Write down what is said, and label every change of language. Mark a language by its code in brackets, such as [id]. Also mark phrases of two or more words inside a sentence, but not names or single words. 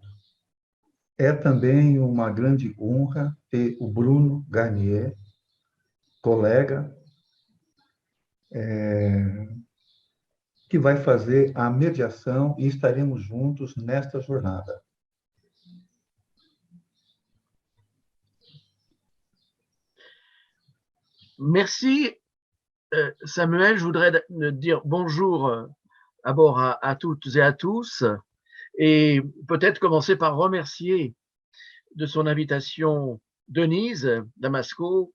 [pt] É também uma grande honra ter o Bruno Garnier, colega, que vai fazer a mediação e estaremos juntos nesta jornada. [fr] Merci, Samuel. Je voudrais dire bonjour d'abord à toutes et à tous et peut-être commencer par remercier de son invitation Denise Damasco.